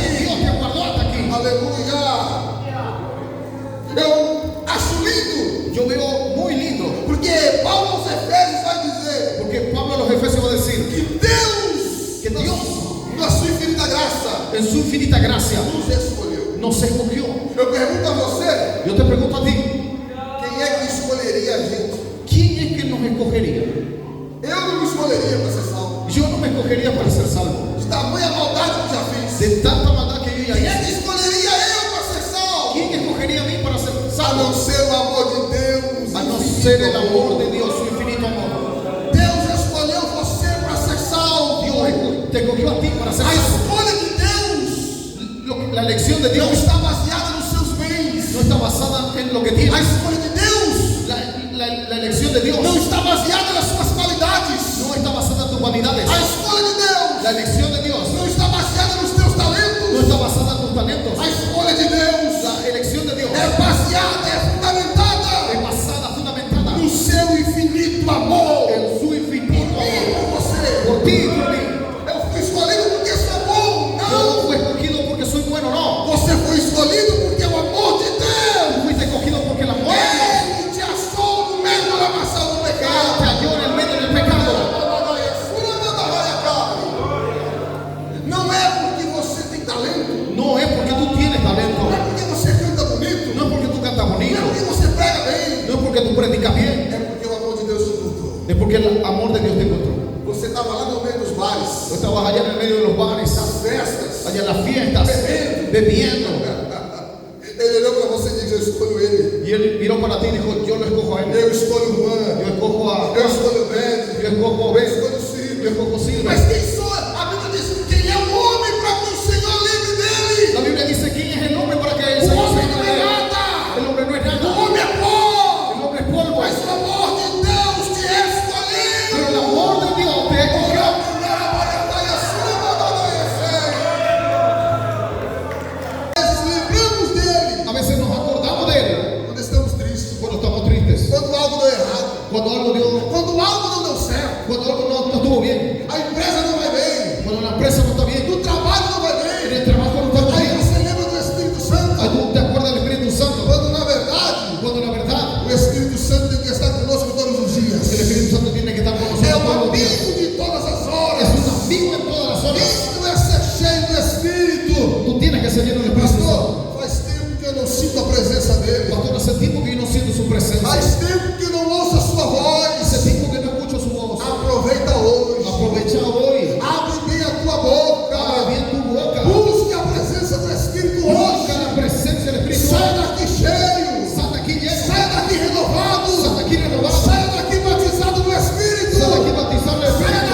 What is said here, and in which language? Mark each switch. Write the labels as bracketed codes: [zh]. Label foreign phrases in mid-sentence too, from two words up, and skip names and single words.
[es] Dios te guardó hasta aquí. [pt] Aleluia. Eu acho lindo, [es] Yo veo muy lindo [pt] porque Paulo aos Efésios vai dizer [es] porque Pablo a los Efesios va a decir [pt] que Deus, [es] que Dios, [pt] na sua infinita graça, [es] en su infinita gracia, [pt] nos escolheu. [es] nos escogió. [pt] Eu pergunto a você, [es] Yo te pregunto a ti, [pt] quem é que escolheria a gente? [es] ¿quién es que nos escogería? [pt] Eu não me escolheria para ser salvo. [es] Yo no me escogería para ser salvo. [pt] De tamanha maldade que já fiz. [es] De tanta maldad que yo ya [pt] Quem é [es] hice. [pt] que escolheria eu para ser salvo? [es] ¿Quién escogería a mí para ser [pt] A não [es] salvo? [pt] ser o amor de Deus. [es] A no [pt] infinito [es] ser el amor de Dios, su infinito amor. [pt] Deus escolheu você para ser salvo. [es] Dios te escogió a ti para ser [pt] A [es] salvo. [pt] escolha de Deus [es] La elección de [pt] não [es] Dios [pt] está baseada nos seus bens. [es] no está basada en lo que [pt] A [es] tienes. [pt] escolha de Deus [es] La elección de Dios [pt] não está baseada nas suas qualidades. [es] no está basada en tus vanidades. [pt] A escolha de Deus [es] La elección de Dios [pt] não está baseada nos teus [es] no [pt] talentos. [es] está basada en tus talentos. [pt] A escolha de Deus [es] La elección de Dios [pt] é baseada, é fundamentada [es] es basada, fundamentada [pt] no seu infinito amor [es] en su infinito [pt] por mim, [es] amor. [pt] por você. [es] Por ti y por mí. [pt] Eu fui escolhido porque sou bom, [es] Yo [pt] não. [es] no fui escogido porque soy bueno, no. [pt] Você foi escolhido porque o amor de Deus, [es] Tú fuiste escogido porque el amor de Dios [pt] Ele te achou no meio da lamaçal do [es] te [pt] pecado. [es] halló en el medio del pecado. [pt] Não é porque você tem talento, [es] No es porque tú tienes talento, [pt] não é porque você canta bonito, [es] no es porque tú cantas [pt] não [es] bonito, [pt] é porque você prega bem, [es] no es porque tú predicas bien, [pt] é porque o amor de Deus te encontrou. [es] es porque el amor de Dios te encontró. [pt] Você estava lá no meio dos bares, [es] Tú estabas allá en el medio de los bares, [pt] das festas. [es] allá en las fiestas, bebiendo. [pt] Ele olhou para você e disse: Eu escolho ele. [es] Y él miró para ti y dijo, yo lo escojo a él. [pt] Eu escolho Juan. [es] Yo escojo a [pt] Eu escolho Beth. [es] yo escojo a [pt] Eu [es] Ben, [pt] escolho Ciro. [es] yo escojo a Silvia. [pt] Mas quem sou? A Bíblia diz: Quem é o homem para que o Senhor lembre dele? [es] La Biblia dice, ¿quién es el hombre para que el [pt] O [es] Señor se [pt] homem não [es] acuerde [pt] é [es] de él? [pt] nada. [es] El hombre no es [pt] O [es] nada, [pt] homem é pó. [es] el hombre es polvo. [pt] Mas o amor de Deus te escolheu. [es] Pero el amor de Dios te escogió. [pt] Lembramos dele [es] A veces nos acordamos de él [pt] quando estamos tristes, [es] cuando estamos tristes, [pt] quando algo deu errado, [es] cuando algo dio, [pt] quando algo não deu certo, [es] cuando algo no estuvo bien, [pt] a empresa não vai bem, [es] cuando la empresa no está bien, [pt] o trabalho não vai [es] en [pt] bem. [es] el trabajo no está [pt] Aí [es] bien. [pt] você lembra do Espírito Santo, [es] Ahí tú te acuerdas del Espíritu Santo, [pt] quando na verdade [es] cuando la verdad [pt] o Espírito Santo tem que estar conosco todos os [es] el [pt] dias. [es] Espíritu Santo tiene que estar con [pt] É [es] nosotros [pt] o [es] todos los días. [pt] amigo de todas as [es] Es [pt] horas. [es] un amigo en todas las horas. [pt] Isso é ser cheio do Espírito. [es] Tú tienes que ser lleno del Espíritu Santo. [pt] Pastor, faz tempo que eu não sinto a presença dele. [es] Pastor, hace tiempo que yo no siento su presencia. [pt] Faz tempo que não ouço a sua voz. [es] Hace tiempo que no escucho su voz. [pt] Aproveita hoje. [es] Aprovecha hoy. [pt] Abre bem a tua boca. [es] Abre bien tu boca. [pt] Busque a presença do Espírito hoje. [es] Busca la presencia del Espíritu. [pt] Sai daqui cheio. [es] Sal de aquí lleno. [pt] Sai daqui renovado. [es] Sal de aquí renovado. [pt] Sai daqui batizado no Espírito. [es] Sal de aquí bautizado en el Espíritu.